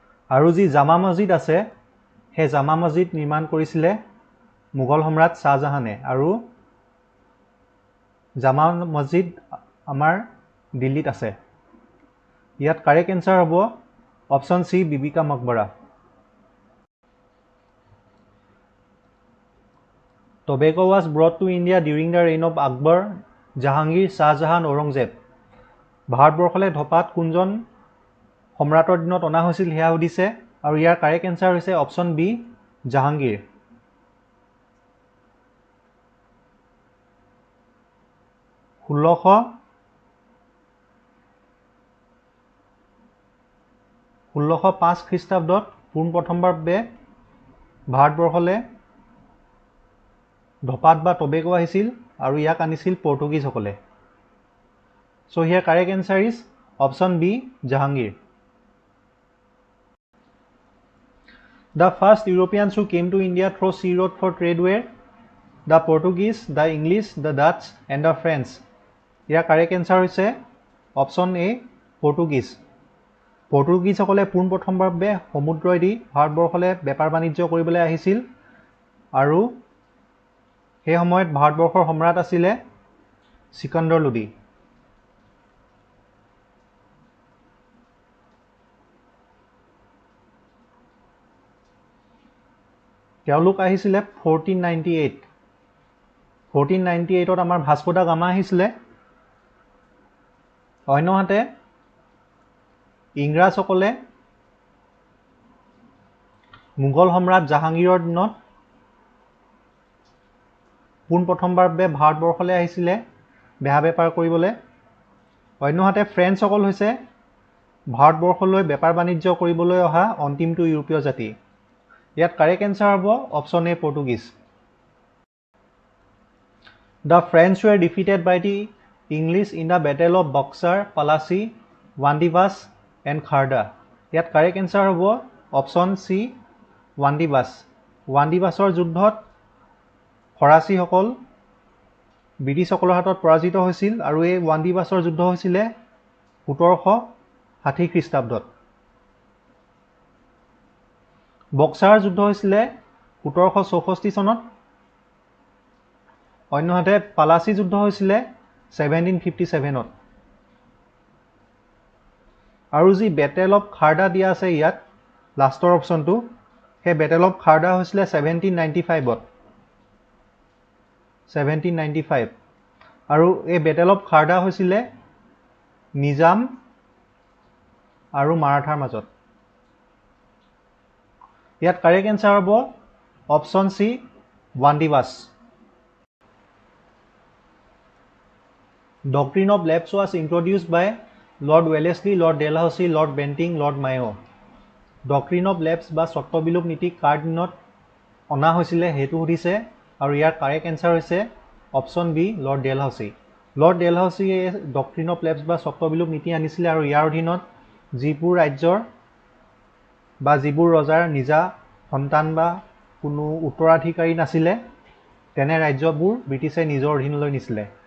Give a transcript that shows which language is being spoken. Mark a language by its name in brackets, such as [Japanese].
[Assamese] আৰু যি জামা মছজিদ আছে সেই জামা মছজিদ নিৰ্মাণ কৰিছিলে মোগল সম্ৰাট শ্বাহজাহানে। আৰু জামা মছজিদ আমাৰ দিল্লীত আছে। ইয়াত কাৰেক্ট এনচাৰ হ'ব option C, Bibi ka মকবৰা। [English] Tobacco was brought to India during the reign of Akbar, Jahangir, Shahjahan, Aurangzeb. [Assamese] ভাৰতবৰ্ষলৈ ধপাত কোনজন সম্ৰাটৰ দিনত অনা হৈছিল সেয়া সুধিছে, আৰু ইয়াৰ কাৰেক্ট এনচাৰ হৈছে অপশ্যন বি, জাহাংগীৰ। ষোল্লশ 5 খ্ৰীষ্টাব্দত পোনপ্ৰথমবাৰ বাবে ভাৰতবৰ্ষলৈ ধপাত বা টবেকো আহিছিল, আৰু ইয়াক আনিছিল পৰ্তুগীজসকলে। [English] So' here correct answer is option B, Jahangir. The first Europeans who came to India through sea road for trade were the Portuguese, the English, the Dutch and the French. [Assamese] Year correct answer হৈছে অপশ্যন এ, পৰ্তুগীজ। পৰ্তুগীজসকলে পোনপ্ৰথমবাৰ বাবে সমুদ্ৰইদি ভাৰতবৰ্ষলৈ বেপাৰ বাণিজ্য কৰিবলৈ আহিছিল, আৰু সেই সময়ত ভাৰতবৰ্ষৰ সম্ৰাট আছিলে সিকান্দৰ লোডি। তেওঁলোক আহিছিলে 1498। 1498ত আমাৰ ভাস্কো দা গামা আহিছিলে। অন্যহাতে ইংৰাজসকলে মোগল সম্ৰাট জাহাংগীৰৰ দিনত পোনপ্ৰথমবাৰ বাবে ভাৰতবৰ্ষলৈ আহিছিলে বেহা বেপাৰ কৰিবলৈ। অন্যহাতে ফ্ৰেঞ্চসকল হৈছে ভাৰতবৰ্ষলৈ বেপাৰ বাণিজ্য কৰিবলৈ অহা অন্তিমটো ইউৰোপীয় জাতি। ইয়াত কাৰেক্ট এনচাৰ হ'ব option A, Portuguese. [English] The French were defeated by the English in the Battle of Buxar, Plassey, Wandivas and Kharda. [Assamese] ইয়াত কাৰেক্ট এনচাৰ হ'ব অপশ্যন চি, ৱান্দিবাছ। ৱান্দিবাছৰ যুদ্ধত ফৰাচীসকল ব্ৰিটিছসকলৰ হাতত পৰাজিত হৈছিল, আৰু এই ৱান্দিবাছৰ যুদ্ধ হৈছিলে 1760 খ্ৰীষ্টাব্দত। বক্সাৰ যুদ্ধ হৈছিলে 1764 চনত। অন্যহাতে পালাচী যুদ্ধ হৈছিলে 1757ত। আৰু যি বেটেল অফ খাৰদা দিয়া আছে ইয়াত লাষ্টৰ অপশ্যনটো, সেই বেটেল অফ খাৰদা হৈছিলে 1795ত। 1795। আৰু এই বেটেল অফ খাৰদা হৈছিলে নিজাম আৰু মাৰাঠাৰ মাজত। ইয়াত কাৰেক্ট এনচাৰ হ'ব option C, ৱান্দিবাছ। [English] Doctrine of lapse was introduced by Lord Wellesley, Lord Dalhousie, Lord Bentinck, Lord Mayo. [Assamese] Doctrine of lapse বা স্বত্ববিলোপ নীতি কাৰ দিনত অনা হৈছিলে সেইটো সুধিছে, আৰু ইয়াৰ কাৰেক্ট এনচাৰ হৈছে option B, lord Dalhousie. Lord Dalhousie doctrine of lapse বা স্বত্ববিলোপ নীতি আনিছিলে, আৰু ইয়াৰ অধীনত যিবোৰ ৰাজ্যৰ বা যিবোৰ ৰজাৰ নিজা সন্তান বা কোনো উত্তৰাধিকাৰী নাছিলে তেনে ৰাজ্যবোৰ ব্ৰিটিছে নিজৰ অধীনলৈ নিছিলে।